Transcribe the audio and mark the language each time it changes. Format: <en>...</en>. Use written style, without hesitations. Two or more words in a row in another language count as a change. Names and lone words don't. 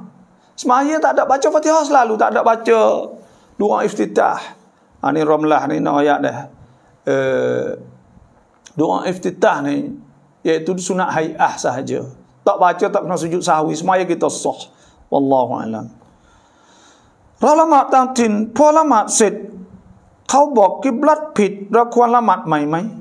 <ms>Semaya tak ada baca Fatihah selalu, tak ada baca doa iftitah. Ni Ramlah ni nak ayat dah. Doa iftitah ni iaitu sunat hai'ah sahaja. Tak baca, tak kena sujud sahwi, semaya kita sah.</ms> <ar>والله أعلم.</ar> <th>เราละหมาดตามถิ่นพอละหมาดเสร็จเขาบอกกิบลัตผิดเราควรละหมาดใหม่ไหม</th>